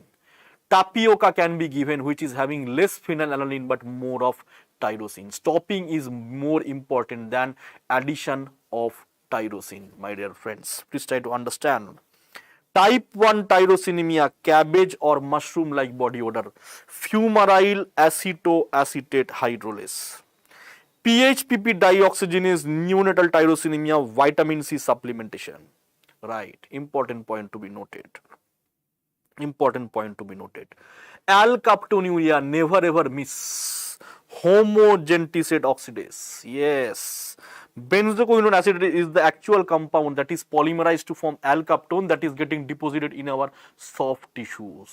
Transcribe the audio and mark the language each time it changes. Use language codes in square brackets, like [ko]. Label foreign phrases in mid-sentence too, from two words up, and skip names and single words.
[en] Tapioca can be given, which is having less phenylalanine but more of tyrosine. Stopping is more important than addition of tyrosine, my dear friends. Please try to understand. Type 1 tyrosinemia, cabbage or mushroom like body odor. Fumaryl acetoacetate hydrolase. PHPP dioxygenase neonatal tyrosinemia, vitamin C supplementation. Right, important point to be noted. Alkaptonuria, never ever miss. Homogenticate oxidase. Yes. Benzoquinone acetate is the actual compound that is polymerized to form alkaptone that is getting deposited in our soft tissues.